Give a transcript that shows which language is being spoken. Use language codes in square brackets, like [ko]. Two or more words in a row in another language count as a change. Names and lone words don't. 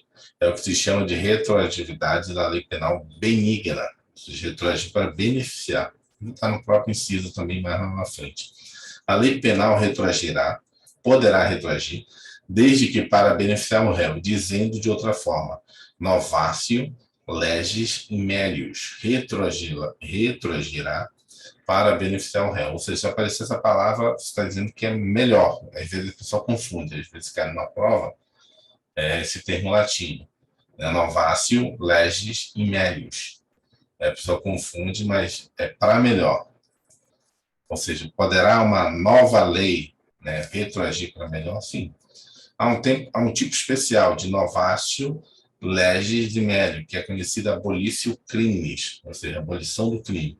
[pt] É o que se chama de retroatividade da lei penal benigna, ou seja, retroagir para beneficiar. Está no próprio inciso também, mais lá na frente. A lei penal poderá retroagir, desde que para beneficiar o réu, dizendo de outra forma, [la] novatio legis melius, [pt] retroagirá para beneficiar o réu. Ou seja, se aparecer essa palavra, você está dizendo que é melhor. Às vezes a pessoa confunde, às vezes cai numa prova, esse termo latino. [la] Novatio legis melius. [pt] A pessoa confunde, mas é para melhor. Ou seja, poderá uma nova lei, né, retroagir para melhor? Sim. Há um tipo especial de [la] novatio legis de melium, [pt] que é conhecida [la] abolitio criminis, [pt] ou seja, abolição do crime.